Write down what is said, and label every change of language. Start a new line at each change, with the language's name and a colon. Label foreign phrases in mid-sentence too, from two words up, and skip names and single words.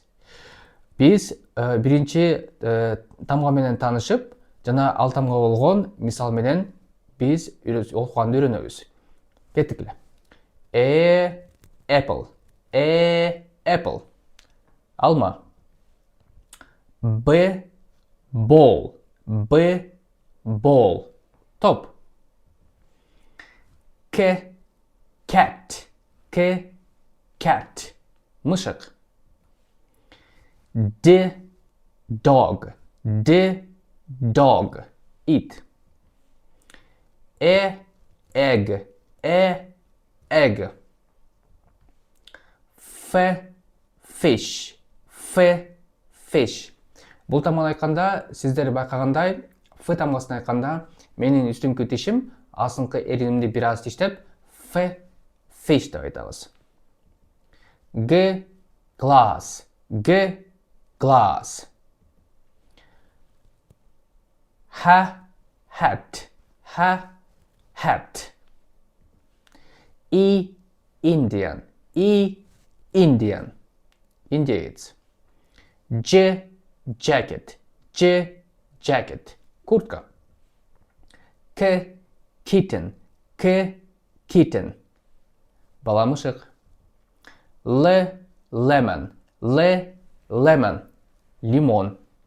Kyrgyz: Биз биринчи тамга менен таанышып, жана ал тамга болгон мисал менен биз окуганды үйрөнөбүз. Кеттик эле. Apple. Apple. Алма.
English: Ball. Ball. Топ. Cat.
Kyrgyz: Мышык. Dog. Ит. Egg.
English: Fish.
Kyrgyz: Бул тамганы айтканда сиздер байкагандай, F тамгасын айтканда менин үстүңкү тишим астыңкы эринимди бир аз тиштеп fish деп айтабыз.
English: Glass. Hat. Indian.
Kyrgyz: Индеец. Jacket. Куртка. Kitten. Бала мышык. Lemon. Лимон.